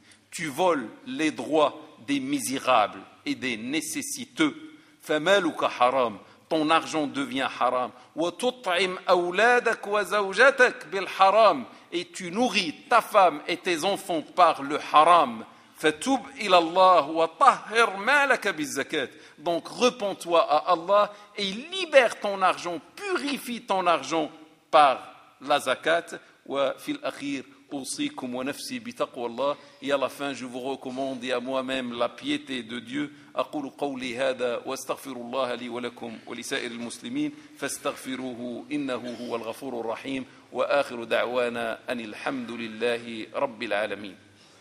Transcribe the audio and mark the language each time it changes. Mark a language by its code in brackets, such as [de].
[fr] Tu voles les droits des misérables et des nécessiteux. [ar] Famaluka haram. [fr] Ton argent devient haram. [ar] وتطعم أولادك وزوجتك بالحرام. [fr] Et tu nourris ta femme et tes enfants par le haram. [ar] فتوب إلى الله وطهر مالك بالزكاة. [fr] Donc repens-toi à Allah et libère ton argent, purifie ton argent par la zakat. [ar] وفي الأخير أوصيكم ونفسي بتقوى الله. [fr] Et à la fin, je vous recommande et à moi-même la piété de Dieu. [ar] أقول قولي هذا واستغفر الله لي ولكم ولسائر المسلمين فاستغفروه إنه هو الغفور الرحيم وآخر دعوانا أن الحمد لله رب العالمين.